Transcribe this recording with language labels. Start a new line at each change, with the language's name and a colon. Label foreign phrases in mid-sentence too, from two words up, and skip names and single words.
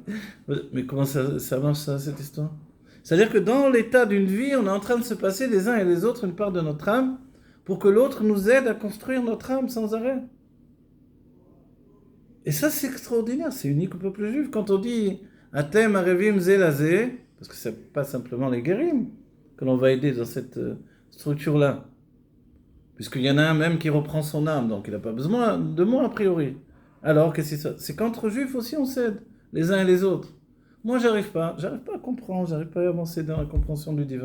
French: Mais comment ça marche, ça, cette histoire? C'est-à-dire que dans l'état d'une vie, on est en train de se passer les uns et les autres une part de notre âme pour que l'autre nous aide à construire notre âme sans arrêt. Et ça, c'est extraordinaire, c'est unique au peuple juif. Quand on dit «
Hebrew: אתם ערבים זה לזה »,
French: parce que ce n'est pas simplement les guérim que l'on va aider dans cette structure-là. Puisqu'il y en a un même qui reprend son âme, donc il n'a pas besoin de moi a priori. Alors, qu'est-ce que c'est ça? C'est qu'entre juifs aussi on s'aide, les uns et les autres. Moi, j'arrive pas à comprendre, j'arrive pas à avancer dans la compréhension du divin.